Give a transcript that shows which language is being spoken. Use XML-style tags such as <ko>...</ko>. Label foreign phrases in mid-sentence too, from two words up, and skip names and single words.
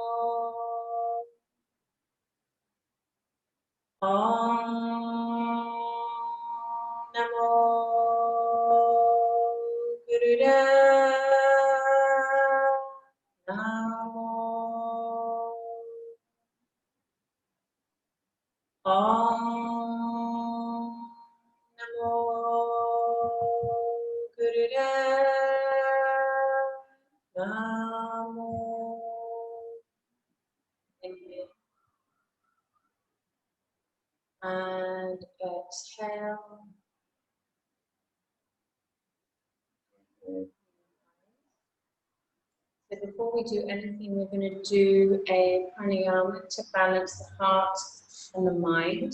<sa>Om Namo Buddhaya Namo. Om Namo Buddhaya Namo.</sa> <en>Inhale. And exhale. So before we do anything, we're going to do a pranayama to balance the heart and the mind.</en>